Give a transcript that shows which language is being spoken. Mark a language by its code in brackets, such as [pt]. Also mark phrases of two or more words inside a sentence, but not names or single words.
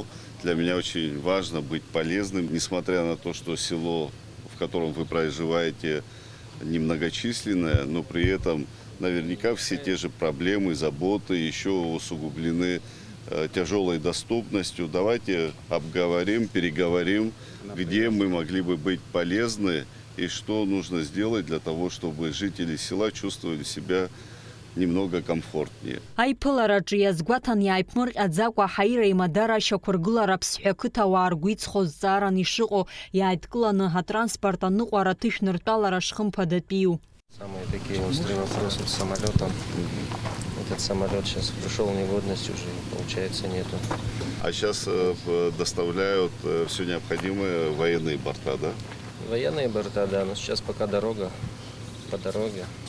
[ru] Для меня очень важно быть полезным, несмотря на то, что село, в котором вы проживаете, немногочисленное, но при этом наверняка все те же проблемы, заботы еще усугублены тяжелой доступностью. Давайте обговорим, переговорим, где мы могли бы быть полезны и что нужно сделать для того, чтобы жители села чувствовали себя немного комфортнее. [ab] Аиԥылараҿы иазгәаҭан иааиԥмырҟьаӡакәа аҳаира имадара ашьақәыргылара ԥсҳәы ақыҭауаа ргәы иҵхо зҵааран ишыҟоу иааидкыланы атранспорт аныҟәара аҭышәныртәалара шхымԥадатәиу. [ru] Самые такие острые вопросы с самолетом. Этот самолет сейчас пришел в негодность уже, получается, нету. А сейчас доставляют все необходимое военные борта, да? Военные борта, да, но сейчас пока дорога по дороге.